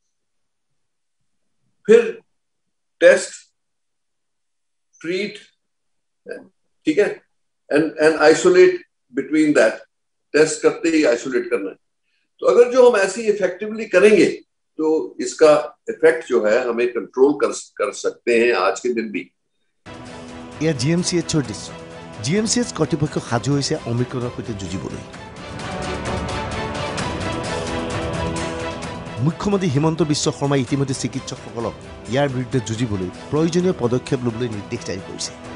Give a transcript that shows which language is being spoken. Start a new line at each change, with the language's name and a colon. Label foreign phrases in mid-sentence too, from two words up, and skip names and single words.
English: फिर test, treat,
Hindi: ठीक है,
English: and isolate between that.
Hindi: टेस्ट करते ही आइसोलेट करना है। तो अगर जो हम ऐसी इफेक्टिवली करेंगे तो इसका इफेक्ट जो है हमें कंट्रोल कर सकते हैं आज के दिन भी।
Assamese: এয়া জি এম চি এইচৰ দৃশ্য। জি এম চি এইচ কৰ্তৃপক্ষ সাজু হৈছে অমিক্ৰণৰ সৈতে যুঁজিবলৈ। মুখ্যমন্ত্ৰী হিমন্ত বিশ্ব শৰ্মাই ইতিমধ্যে চিকিৎসকসকলক ইয়াৰ বিৰুদ্ধে যুঁজিবলৈ প্ৰয়োজনীয় পদক্ষেপ ল'বলৈ নিৰ্দেশ জাৰি কৰিছে।